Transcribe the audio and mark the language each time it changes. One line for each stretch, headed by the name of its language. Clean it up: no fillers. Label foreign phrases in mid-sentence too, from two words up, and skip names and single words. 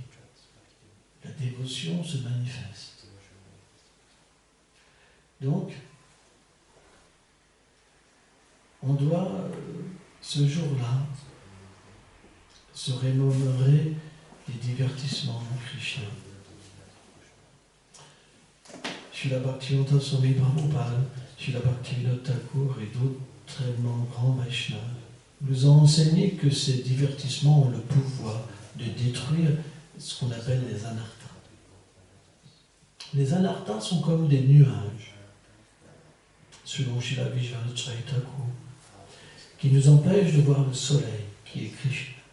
French: La dévotion se manifeste. Donc, on doit, ce jour-là, se remémorer les divertissements de Krishna. Srila Bhakti Nandan Swami Maharaj, Srila Bhakti Nandan et d'autres tellement grands Vaishnavas nous ont enseigné que ces divertissements ont le pouvoir de détruire ce qu'on appelle les anarthas. Les anarthas sont comme des nuages, selon Srila Vishwanath Thakur, qui nous empêchent de voir le soleil, qui est Krishna.